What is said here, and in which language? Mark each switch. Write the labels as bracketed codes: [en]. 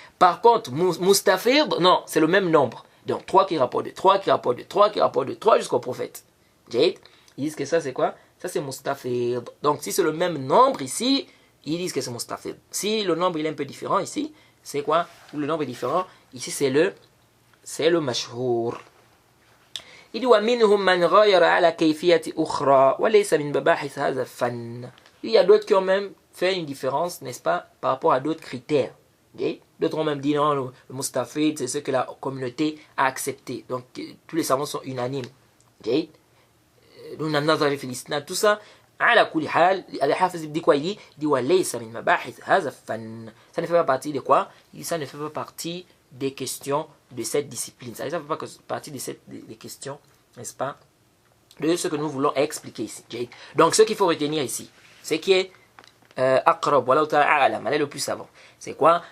[fr] Par contre, mustafid, non, c'est le même nombre. Donc 3 qui rapportent de 3, qui rapportent de 3, qui rapportent de 3 jusqu'au prophète. Ils disent que ça c'est quoi? Ça c'est mustafid. Donc si c'est le même nombre ici, ils disent que c'est mustafid. Si le nombre il est un peu différent ici, c'est quoi? Ou le nombre est différent, ici c'est le mashhour. Il dit [ar] وَمِنْهُمْ مَنْ غَيَرَ عَلَى كَيْفِيَةِ أُخْرَى وَلَيْسَ مِنْ مَبَاحِثِ هَذَا الفَنِّ. [fr] Il y a d'autres qui ont même fait une différence, n'est-ce pas, par rapport à d'autres critères. D'autres ont même dit non, le mustafid c'est ce que la communauté a accepté. Donc tous les savants sont unanimes. Tout ça, [ar] على كل حال, [fr] Al-Hafiz dit quoi? Il dit [ar] وَلَيْسَ مِنْ مَبَاحِثِ هَذَا الفَنِّ. [fr] Ça ne fait pas partie de quoi? Il dit ça ne fait pas partie des questions de cette discipline. Ça ne fait pas partie des questions, n'est-ce pas, de ce que nous voulons expliquer ici. Donc ce qu'il faut retenir ici, c'est qui est aqrab, [ar] wallahu ta'ala a'lam, [fr] elle est le plus savant. C'est quoi?